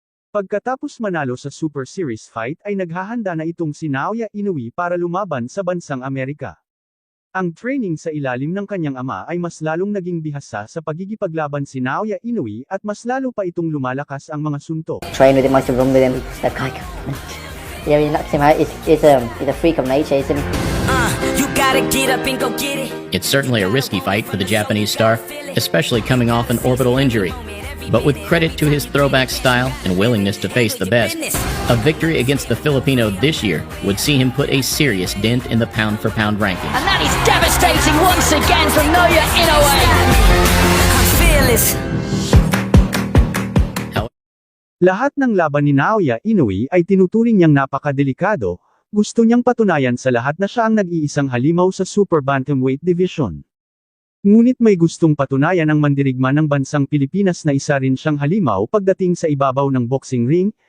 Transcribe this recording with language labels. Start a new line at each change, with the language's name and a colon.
Filipino: Pagkatapos manalo sa Super Series fight ay naghahanda na itong si Naoya Inoue para lumaban sa bansang Amerika. Ang training sa ilalim ng kanyang ama ay mas lalong naging bihasa sa pagigipaglaban si Naoya Inoue at mas lalo pa itong lumalakas ang mga suntok.
English: Train with him, I used to run with him. That guy, yeah, he knocks him out. He's a freak of nature, isn't he? You gotta get up and go get it. It's certainly a risky fight for the Japanese star, especially coming off an orbital injury. But with credit to his throwback style and willingness to face the best, a victory against the Filipino this year would see him put a serious dent in the pound-for-pound rankings. And that is devastating once again from Naoya Inoue. I'm fearless.
Filipino: Lahat ng laban ni Naoya Inoue ay tinuturing niyang napakadelikado, gusto niyang patunayan sa lahat na siya ang nag-iisang halimaw sa Super Bantamweight Division. Ngunit may gustong patunayan ang mandirigma ng bansang Pilipinas na isa rin siyang halimaw pagdating sa ibabaw ng boxing ring,